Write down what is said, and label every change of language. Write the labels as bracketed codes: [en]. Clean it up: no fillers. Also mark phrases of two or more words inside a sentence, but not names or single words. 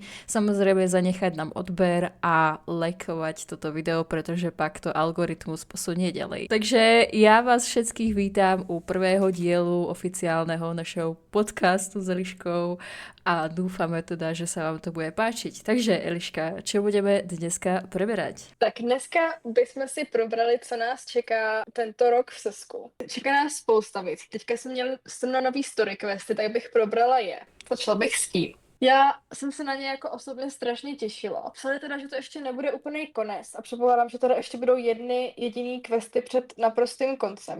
[sk] Samozrejme zanechať nám odber a lajkovať toto video, pretože pak to algoritmus posunie ďalej. Takže ja vás všetkých vítam u prvého dielu oficiálneho našeho podcastu s Eliškou a dúfame teda, že sa vám to bude páčiť. Takže Eliška, čo budeme dneska preberať? [cs] Tak dneska bychom si probrali, co nás čeká tento rok v Sesku. Čeká nás spousta věcí. Teďka jsem na nový story questy, tak bych probrala je. Začala bych s tím. Já jsem se na ně jako osobně strašně těšila. Psali teda, že to ještě nebude úplný konec a předpokládám, že teda ještě budou jediný questy před naprostým koncem.